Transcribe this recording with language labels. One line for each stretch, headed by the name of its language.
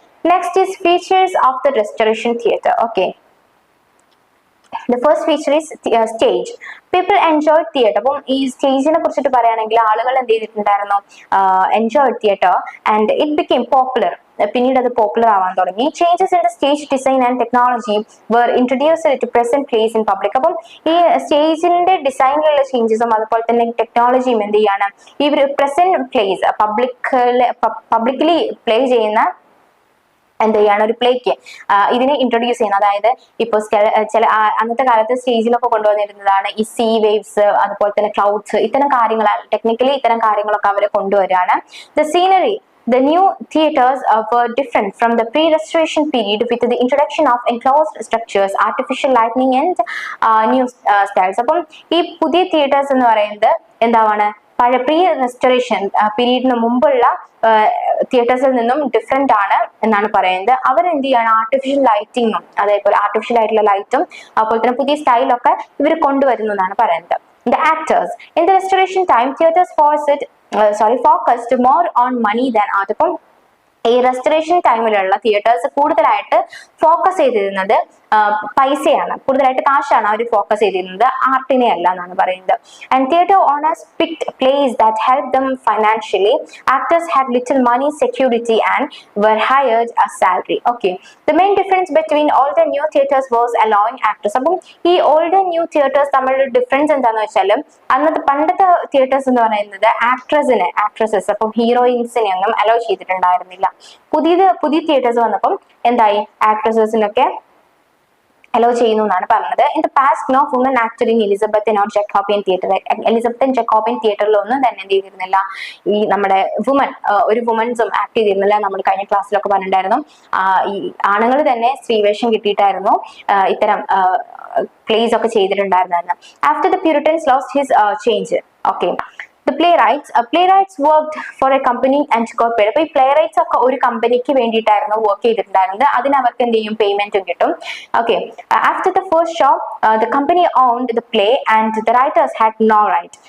English: Next is features of the restoration theatre. Okay, the first feature is stage. People enjoyed theatre.
Malayalam: അപ്പം ഈ സ്റ്റേജിനെ കുറിച്ചിട്ട് പറയുകയാണെങ്കിൽ ആളുകൾ എന്ത് ചെയ്തിട്ടുണ്ടായിരുന്നു,
English: Enjoy theatre and it became popular.
Malayalam: പിന്നീട് അത് പോപ്പുലർ ആവാൻ തുടങ്ങി.
English: Changes in the stage design and technology were introduced to present plays in public.
Malayalam: അപ്പം ഈ സ്റ്റേജിന്റെ ഡിസൈനിലുള്ള ചേഞ്ചസും അതുപോലെ തന്നെ ടെക്നോളജിയും എന്ത് ചെയ്യാണ്, ഈ ഒരു പ്രസന്റ് പ്ലേസ് പബ്ലിക്കലി പ്ലേ ചെയ്യുന്ന എന്ത് ചെയ്യാണ് ഒരു പ്ലേക്ക് ഇതിനെ ഇൻട്രൊഡ്യൂസ് ചെയ്യുന്നത്. അതായത് ഇപ്പോൾ ചില അന്നത്തെ കാലത്ത് സ്റ്റേജിലൊക്കെ കൊണ്ടുവന്നിരുന്നതാണ് ഈ സീ വേവ്സ്, അതുപോലെ തന്നെ ക്ലൗഡ്സ്, ഇത്തരം കാര്യങ്ങൾ ടെക്നിക്കലി ഇത്തരം കാര്യങ്ങളൊക്കെ അവർ കൊണ്ടുവരികയാണ്.
English: The scenery. The new theatres were different from the pre-restoration period with the introduction of enclosed structures, artificial lighting and new styles.
Malayalam: അപ്പം ഈ പുതിയ തിയേറ്റേഴ്സ് എന്ന് പറയുന്നത് എന്താണ്, പഴയ പ്രീ റെസ്റ്റോറേഷൻ പീരീഡിന് മുമ്പുള്ള തിയേറ്റേഴ്സിൽ നിന്നും ഡിഫറെന്റ് ആണ് എന്നാണ് പറയുന്നത്. അവരെന്ത് ചെയ്യാണ്, ആർട്ടിഫിഷ്യൽ ലൈറ്റിങ്ങും അതേപോലെ ആർട്ടിഫിഷ്യൽ ആയിട്ടുള്ള ലൈറ്റും അതുപോലെ തന്നെ പുതിയ സ്റ്റൈലൊക്കെ ഇവർ കൊണ്ടുവരുന്നു എന്നാണ് പറയുന്നത്.
English: The actors. In the restoration time, theatres focused more on money than art.
Malayalam: അപ്പം ഈ റെസ്റ്റോറേഷൻ ടൈമിലുള്ള തിയേറ്റേഴ്സ് കൂടുതലായിട്ട് ഫോക്കസ് ചെയ്തിരുന്നത് പൈസയാണ്, കൂടുതലായിട്ട് കാശാണ് അവർ ഫോക്കസ് ചെയ്തിരുന്നത്, ആർട്ടിനെ അല്ല എന്നാണ് പറയുന്നത്.
English: And theatre owners picked plays that help them financially. Actors had little money security and were hired a salary. Okay, the main difference between old and new theatres was allowing actors.
Malayalam: അപ്പം ഈ old and new theatres തമ്മിലുള്ള difference എന്താണെന്ന് വെച്ചാൽ, അന്നത്തെ പണ്ടത്തെ theatres എന്ന് പറയുന്നത് actresses അപ്പം ഹീറോയിൻസിനെ ഒന്നും അലോ ചെയ്തിട്ടുണ്ടായിരുന്നില്ല. പുതിയ തിയേറ്റേഴ്സ് വന്നപ്പം എന്തായി, ആക്ട്രസസിനൊക്കെ അലോ ചെയ്യുന്നു എന്നാണ് പറഞ്ഞത്.
English: In the past no woman actor in Elizabethan or Jacobean theatre.
Malayalam: Elizabethan Jacobian തിയേറ്ററിലൊന്നും തന്നെ എന്ത് ചെയ്തിരുന്നില്ല, ഈ നമ്മുടെ ഒരു വുമൻസും ആക്ട് ചെയ്തിരുന്നില്ല. നമ്മൾ കഴിഞ്ഞ ക്ലാസ്സിലൊക്കെ പറഞ്ഞിട്ടുണ്ടായിരുന്നു, ഈ ആണുങ്ങൾ തന്നെ സ്ത്രീവേഷം കിട്ടിയിട്ടായിരുന്നു ഇത്തരം പ്ലേസ് ഒക്കെ ചെയ്തിട്ടുണ്ടായിരുന്നത്.
English: After the Puritans lost his change. Okay, The playwrights worked for a company and got paid.
Malayalam: അപ്പോൾ ഈ playwrights ഒക്കെ ഒരു കമ്പനിക്ക് വേണ്ടിയിട്ടായിരുന്നു വർക്ക് ചെയ്തിട്ടുണ്ടായിരുന്നത്. അതിന് അവർക്ക് എന്ത് ചെയ്യും, പേയ്മെന്റും കിട്ടും.
English: Okay, after the first show the company owned the play and the writers had no right.